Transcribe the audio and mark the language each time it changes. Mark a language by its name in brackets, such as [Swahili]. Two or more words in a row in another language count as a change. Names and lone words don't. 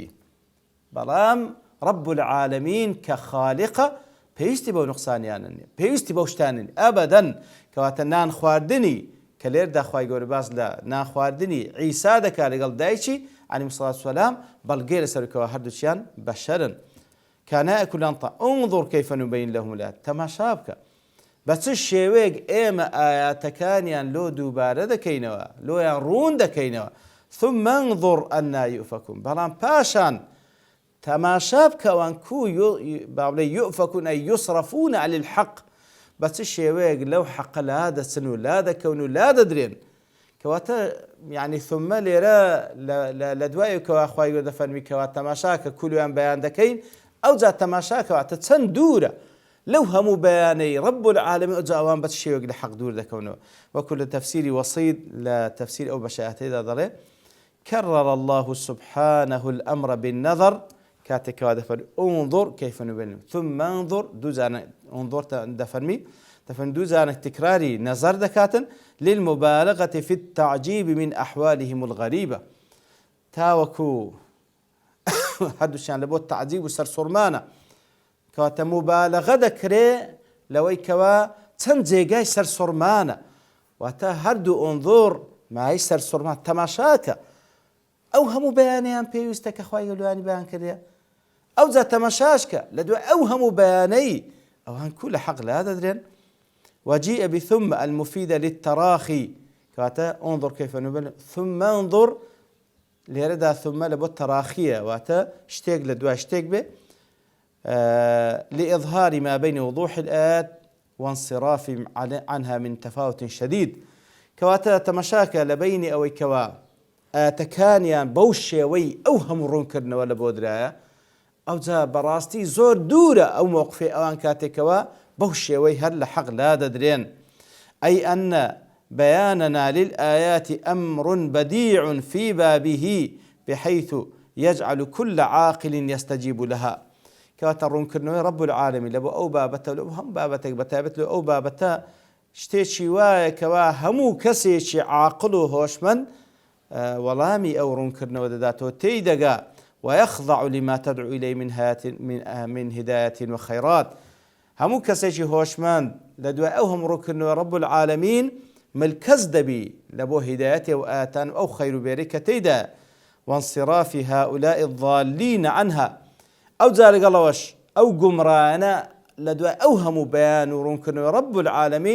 [Central Kurdish] بەڵام [Arabic] رب العالمین [Central Kurdish] کە خالقە پێویستی بەو نوقسانیانە نیە، پێویستی بەو شتانن ئەبەدەن. کەواتە نان خواردنی کە لێردا خوای گەورە باس لە نان خواردنی عیسا دەکات لەگەڵ دایکی [Arabic] عەلەیهی سەڵات وسەلام، [Central Kurdish] بەڵگەی لەسەرکەوە هەردووچیان بەشەرن. [Arabic] كان يأكل أنطع انظر كيف نبين لهم الآيات [Central Kurdish] تماشا بکە بە چ شێوەیەک ئێمە ئاياتەکانیان لۆ دووبارە دەکەینەوە، لۆیان ڕوون دەکەینەوە. [Arabic] ثم انظر أنا يؤفكون، [Central Kurdish] بەڵام پاشان تەماشا بکە ئەوان بابڵێ [Arabic] يؤفكون أي يصرفون على الحق، [Central Kurdish] بە چ شێوەیەک لەو حەقە لا دەچن و لا دەکەون و لا دەدرێن. کەواتە یعنی ثم لێرە لە دوایەوە خوای گەورە دەفەرمی کەواتە تەماشاکە کولویان بەیان دەکەین، ئەو جا تەماشاکەواتە چەند دوورە لەو هەموو بەیانەی [Arabic] رب العالمین، [Central Kurdish] ئەو جا ئەوان بە شێوەیەک لە حەق دوور دەکەونەوە. وەکو لە تەفسیری وەسیط لە تەفسیر ئەو بەشایەتەیەدا دەڵێ [Arabic] كرر الله سبحانه الأمر بالنظر، [Central Kurdish] كاتێکەوە دەفەرمی [Arabic] انظر كيف نبين ثم انظر، [Central Kurdish] دوو جارە انظر دەفەرمی دوو جارە تکراری نەزەر دەکاتن [Arabic] للمبالغة في التعجيب من أحوالهم الغريبة، [Central Kurdish] تاوەکو هەردووشیان لە بۆ تعجیب و سەرسوڕمانە. کەواتە مبالغە دەکرێ لەوەی کەوا چەند جێگای سەرسوڕمانە، واتە هەردوو ئۆنظۆر مای سەرسوڕمان تەماشاکە. ئەو هەموو بەیانەیان پێویستە کە خوای گەورە بەیان کردێ، ئەو جا تەماشاشکە لە دوای ئەو هەموو بەیانەی ئەوان کو لە حەق لا دەدرێن. [Arabic] وجيء بثم المفيدة للتراخي، كواتا انظر كيف نبين ثم انظر [Central Kurdish] لێرەدا ثم لە بۆ تەراخیە، واتە شتێک لە دوای شتێک بێ [Arabic] لإظهار ما بين وضوح الآيات وانصراف عنها من تفاوت شديد. [Central Kurdish] کەواتە تەماشاکە لە بینی ئەوەی کەوا ئاەتەکانیان بەو شێوەی ئەو هەموو ڕوونکردنەوە لە بۆ درایە، ئەو جا بەڕاستی زۆر دوورە ئەو مۆقفێ ئەوان کاتێکەوە بەو شێوەی هەر لە حەق لا دەدرێن. [Arabic] أي أن بياننا للآيات أمر بديع في بابه بحيث يجعل كل عاقل يستجيب لها. [Central Kurdish] کەواتە ڕوونکردنەوەی [Arabic] رب العالمین [Central Kurdish] لە بۆ ئەو بابەتە لە هەم بابەتێک بەتایبەت لە ئەو بابەتە شتێکی وایە کەوا هەموو کەسێکی عاقڵ و هۆشمەند وەڵامی ئەو ڕوونکردنەوە دەداتەوە، تێی دەگا [Arabic] ويخضع لما تدعو إليه من هداية وخيرات. [Central Kurdish] هەموو کەسێکی هۆشمەند لە دوای ئەو هەموو ڕوونکردنەوە [Arabic] رب العالمین [Central Kurdish] ملکەز دەبی لە بۆ هیدایەتێ و ئاەتان ئەو خەیر و بێری کە تێیدا [Arabic] وانصراف هؤلاء الضالين عنها. [Central Kurdish] ئەو جا لەگەڵەوەش ئەو گومڕانە لە دوای ئەو هەموو بەیان و ڕوونکردنەوە [Arabic] رب العالمین